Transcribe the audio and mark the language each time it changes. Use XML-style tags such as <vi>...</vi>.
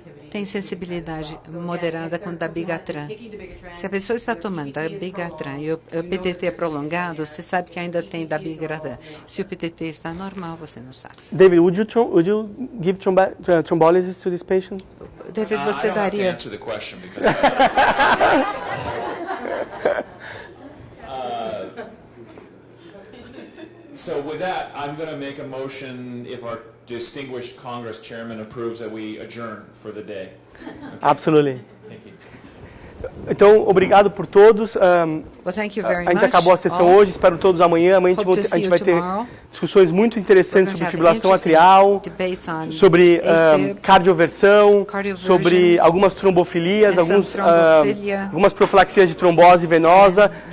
<pt>tem sensibilidade moderada com dabigatran. Se a pessoa está tomando dabigatran e o PTT é prolongado, você sabe que ainda tem dabigatran. Se o PTT está normal, você não sabe.</pt> <en>David, would you give thrombolysis to this patient?</en> <pt>David, você daria...</pt> <en>So with that, I'm going to make a motion if our distinguished Congress chairman approves that we adjourn for the day. Okay? Absolutely. Thank you.</en> <pt>Então, obrigado por todos.</pt> <en>Well, thank you very</en> <pt>a gente</pt> <en>much.</en> <pt>acabou a sessão hoje, espero todos amanhã. Amanhã a gente vai ter discussões muito interessantes sobre fibrilação atrial, sobre cardioversão, sobre algumas trombofilias, algumas profilaxias de trombose venosa.</pt>